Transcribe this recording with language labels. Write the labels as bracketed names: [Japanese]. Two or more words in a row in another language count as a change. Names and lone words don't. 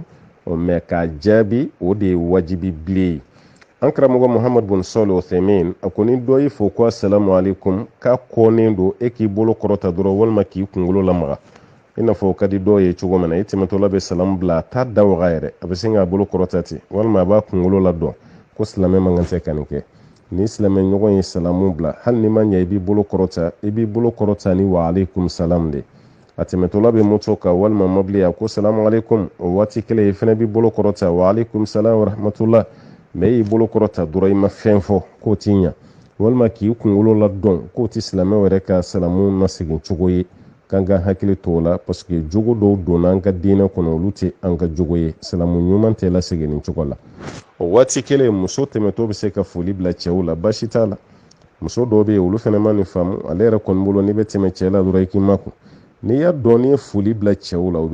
[Bambara] mɛ k'a jaabi o de ye wajibi bilen ye an karamɔgɔ muhamadu bin sɔli uthaymin a ko ni dɔ y'i fo ko [Arabic] السلام عليكم [Bambara] k'a kɔnen don e k'i bolo kɔrɔta dɔrɔn walima k'i kunkolo lamaga i n'a fɔ o ka di dɔw ye cogo min na i tɛmɛtɔla bɛ salamu bila a t'a da waga yɛrɛ a bɛ sin k'a bolo kɔrɔta ten walima a b'a kunkolo la dɔn ko silamɛ man kan tɛ ka nin kɛ ni silamɛ ɲɔgɔn ye salamu bila hali ni ma ɲɛ i b'i bolo kɔrɔta ni [Arabic] وعليكم السلام [Bambara] de a tɛmɛtɔla bɛ moto kan walima mobili a ko [Arabic] سلام عليكم [Bambara] o waati kelen i fana b'i bolo kɔrɔta [Arabic] وعليكم السلام ورحمة الله [Bambara] mɛ e y'i bolo kɔrɔta dɔrɔn i ma fɛn fɔ k'o t'i ɲa walima k'i kunkolo la dɔn k'o tɛ silamɛ wɛrɛ ka salamu nasegin cogo ye k'an ka hakili to o la [French] parce que [Bambara] jogo dɔw donna an ka diinɛ kɔnɔ olu tɛ an ka jogo ye salamu ɲuman tɛ lasegin nin cogo la o waati kelen muso tɛmɛtɔ bɛ se ka foli bila cɛw la baasi t'a la muso dɔw bɛ yen olu fana ma nin faamu ale yɛrɛ kɔni bolo n'i bɛ tɛmɛ cɛ la dɔrɔn i k'i makun n'i y'a dɔn n'i ye foli bila cɛw la o